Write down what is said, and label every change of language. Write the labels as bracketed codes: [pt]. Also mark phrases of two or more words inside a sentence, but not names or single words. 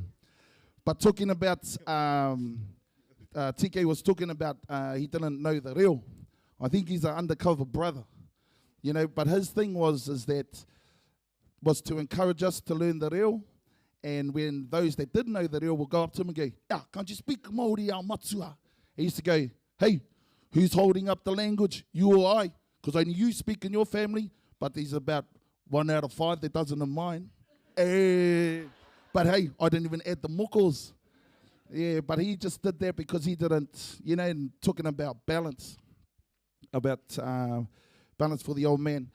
[en] But talking about, TK was talking about he didn't know the reo. I think he's an undercover brother, you know. But his thing was to encourage us to learn the reo. And when those that didn't know the reo will go up to him and go, "Yeah, can't you speak Māori [mi] au matua?" [en] He used to go, "Hey, who's holding up the language? You or I? Because only you speak in your family." But there's about 1 out of 5 that doesn't in mine. But hey, I didn't even add the mokos. Yeah, but he just did that because he didn't, you know, and talking about balance for the old man.